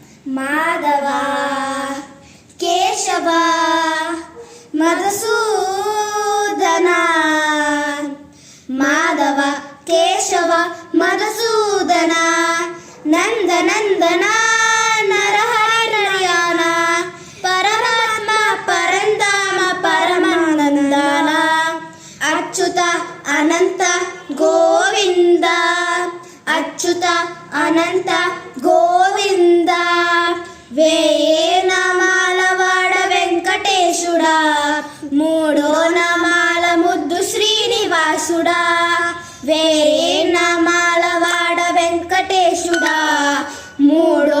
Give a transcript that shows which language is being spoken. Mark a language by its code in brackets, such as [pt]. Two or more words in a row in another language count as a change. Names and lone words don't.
[kn] ಮಾಧವ ಕೇಶವ ಮಧುಸೂದನ ಮಾಧವ ಕೇಶವ ಮಧುಸೂದನ ನಂದನಂದನ ನರಹರಿಯಾನ ಪರಮಾತ್ಮ ಪರಂಧಾಮ ಪರಮಾನಂದನ ಅಚ್ಯುತ ಅನಂತ [te] ಗೋವಿಂದ ಅಚ್ಯುತ ಅನಂತ గోవింద వేయే నామాల వాడ వెంకటేశుడా మూడో నామాల ముద్దు శ్రీనివాసుడా వేరే నామాల వాడ వెంకటేశుడా మూడో